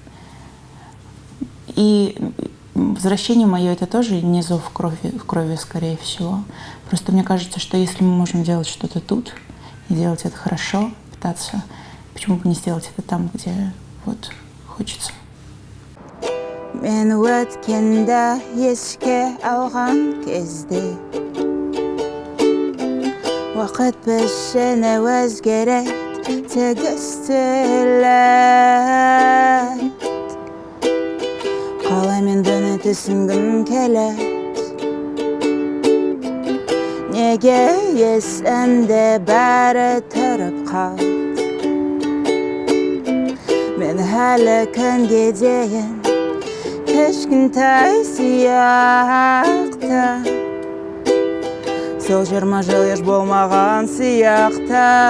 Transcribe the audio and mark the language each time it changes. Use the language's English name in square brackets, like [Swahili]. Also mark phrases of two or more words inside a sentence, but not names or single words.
[Russian] И возвращение мое — это тоже не зов крови, скорее всего. Просто мне кажется, что если мы можем делать что-то тут и делать это хорошо, пытаться, почему бы не сделать это там, где вот хочется. [Kazakh] Мен өткенде еске алған кезде уақыт пішіні өзгереді тегістеледі қалай мен бұны түсінгім келеді неге есімде бәрі тұрып қалды мен әлі күнге дейін кішкентай сияқты сол 20 жыл еш болмаған сияқты